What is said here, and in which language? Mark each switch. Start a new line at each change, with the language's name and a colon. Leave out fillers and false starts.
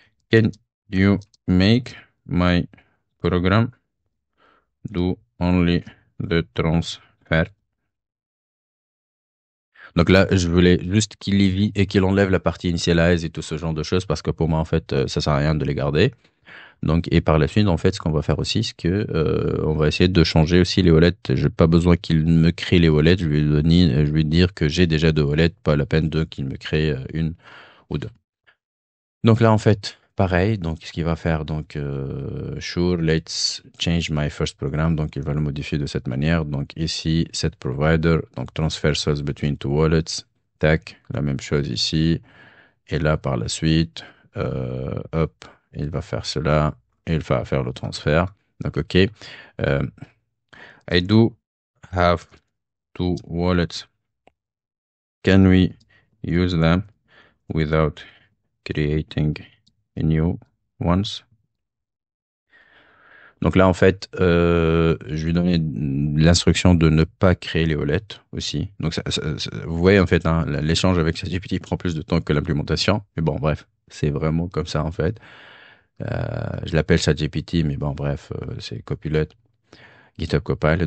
English: Can you make my program do only the transfer?
French: Donc là, je voulais juste qu'il évite et qu'il enlève la partie initialize et tout ce genre de choses parce que pour moi, en fait, ça sert à rien de les garder. Donc, et par la suite, en fait, ce qu'on va faire aussi, c'est que on va essayer de changer aussi les wallets. J'ai pas besoin qu'il me crée les wallets. Je vais lui dire que j'ai déjà deux wallets, pas la peine de qu'il me crée une ou deux. Donc là, en fait, pareil. Donc, ce qu'il va faire, donc,
English: sure, let's change my first program.
French: Donc, il va le modifier de cette manière. Donc, ici, set provider.
English: Donc, transfer cells between two wallets.
French: Tac, la même chose ici. Et là, par la suite, hop, il va faire cela. Et il va faire le transfert. Donc, OK.
English: I do have two wallets. Can we use them without creating a new ones?
French: Donc là, en fait, je lui donnais l'instruction de ne pas créer les wallets aussi. Donc, vous voyez, en fait, hein, l'échange avec ChatGPT prend plus de temps que l'implémentation. Mais bon, bref, c'est vraiment comme ça, en fait. Je l'appelle ChatGPT, mais bon, bref, c'est Copilot, GitHub Copilot.